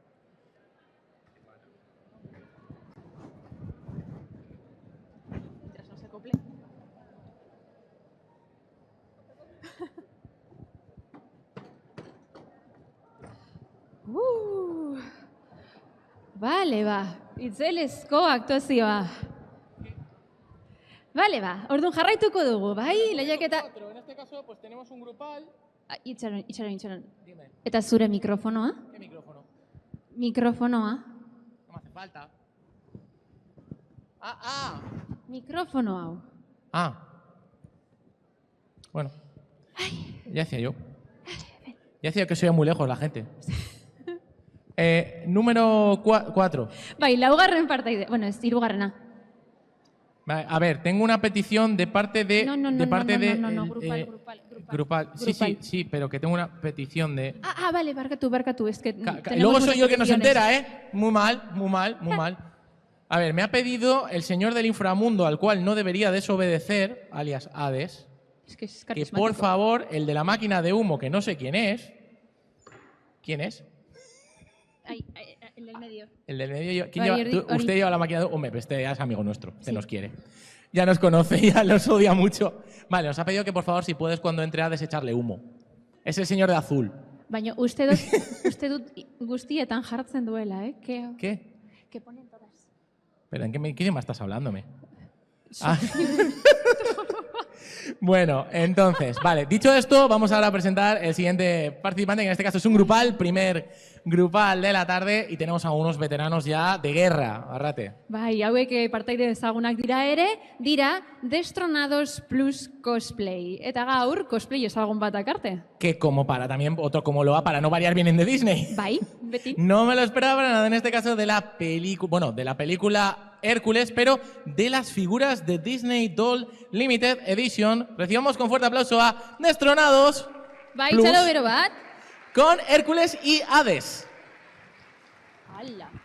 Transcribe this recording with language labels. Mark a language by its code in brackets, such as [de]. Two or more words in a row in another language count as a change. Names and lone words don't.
[es] Mientras no se acople. [eu] Vale, ba. Itzelezko aktuazioa. Vale, ba. Orduan jarraituko dugu, bai? Lehiaketa... [es] En este caso, pues tenemos un grupal. [eu] Itxaron. [es] Dime, [eu] Eta zure mikrofonoa? [es] ¿qué micrófono? [eu] Mikrofonoa. [es] No me hace falta. [eu] Mikrofono hau. [es] Ah. Bueno. Ya decía yo. Ya decía que soy muy lejos la gente. Número 4. [eu] Bai, laugarren partaide. Bueno, ez hirugarrena. [es] A ver, tengo una petición de parte de... No, grupal. Sí, pero que tengo una petición de... Vale, barkatu, es que... Luego soy yo el que no se entera, ¿eh? Muy mal. A ver, me ha pedido el señor del inframundo, al cual no debería desobedecer, alias Hades, Es que es que carismático. por favor, el de la máquina de humo, que no sé quién es... ¿Quién es? El del medio. El del medio. Vale, Usted lleva la máquina de... Hombre, este ya es amigo nuestro. Este nos quiere. Ya nos conoce, ya nos odia mucho. Vale, nos ha pedido que por favor, si puedes, cuando entre a desecharle humo. Es el señor de azul. [eu] Baina uste dut guztietan jartzen duela, [es] ¿Qué? Que ponen todas. ¿Pero en qué idioma estás hablándome? Bueno, entonces, vale. Dicho esto, vamos ahora a presentar el siguiente participante, que en este caso es un grupal, primer grupal de la tarde, y tenemos a unos veteranos ya de guerra. Arrate. [eu] Bai, hauek partaide ezagunak dira Destronados Plus Cosplay. Eta gaur, cosplay ezagun bat akarte. [es] Que como para también, otro como lo va, para no variar, vienen de Disney. [eu] Bai, beti. [es] No me lo esperaba para nada, en este caso de la película, bueno, de la película Hércules, pero de las figuras de Disney Doll Limited Edition. Recibamos con fuerte aplauso a Destronados [eu] Bai, [es] Plus [eu] txalo bero bat. [es] con Hércules y Hades. [eu] Hala.